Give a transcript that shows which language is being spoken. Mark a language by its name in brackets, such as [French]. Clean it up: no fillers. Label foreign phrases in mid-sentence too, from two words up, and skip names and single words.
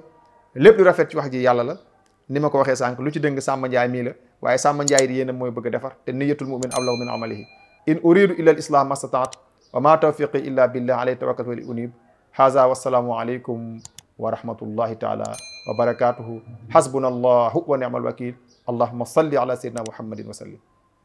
[Wolof] lépp lu rafet ci wax ji yàlla la, ni ma ko waxee sànq, lu ci dëng Samba Ndiaye mii la. waaye Samba Ndiaye di yéen mooy bëgg a defar, te [Arabic] نية المؤمن أبلغ من عمله. إن أريد إلا الإصلاح ما استطعت وما توفيقي إلا بالله عليه توكلت وإليه أنيب. هذا والسلام عليكم ورحمة الله تعالى وبركاته. حسبنا الله ونعم الوكيل اللهم صل على سيدنا محمد وسلم.